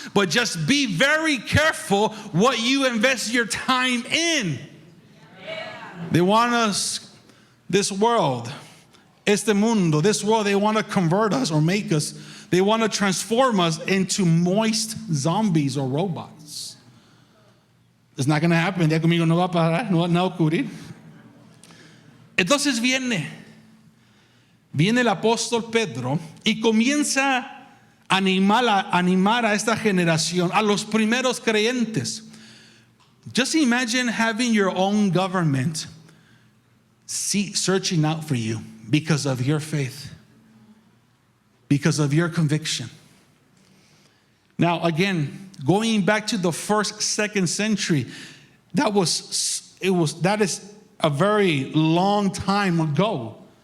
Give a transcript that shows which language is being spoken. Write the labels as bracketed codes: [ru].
[en] But just be very careful what you invest your time in. They want us, this world, [es] este mundo, [en] this world, they want to convert us or make us. They want to transform us into moist zombies or robots. It's not going to happen. [es] Ya conmigo no va a parar, no va a ocurrir. Entonces viene el apóstol Pedro y comienza a animar a esta generación, a los primeros creyentes. [en] Just imagine having your own government searching out for you because of your faith. Because of your conviction. Now, again, going back to the first, second century, that is a very long time ago.